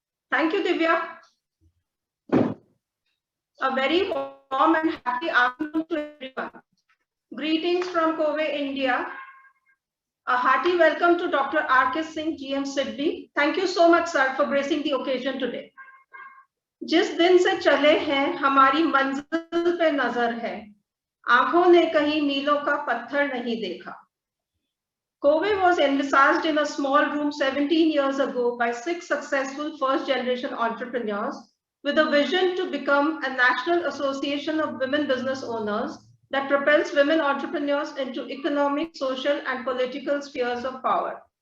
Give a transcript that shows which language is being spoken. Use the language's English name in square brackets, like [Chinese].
[English] Thank you, Divya. A very warm and happy afternoon to everyone. Greetings from COWE India. A hearty welcome to Dr. R.K. Singh, GM SIDBI. Thank you so much, sir, for gracing the occasion today. [Hindi] जिस दिन से चले हैं हमारी मंजिल पे नजर है, आंखों ने कहीं मीलों का पत्थर नहीं देखा. [English] COWE was envisaged in a small room 17 years ago by 6 successful first-generation entrepreneurs with a vision to become a national association of women business owners that propels women entrepreneurs into economic, social, and political spheres of power.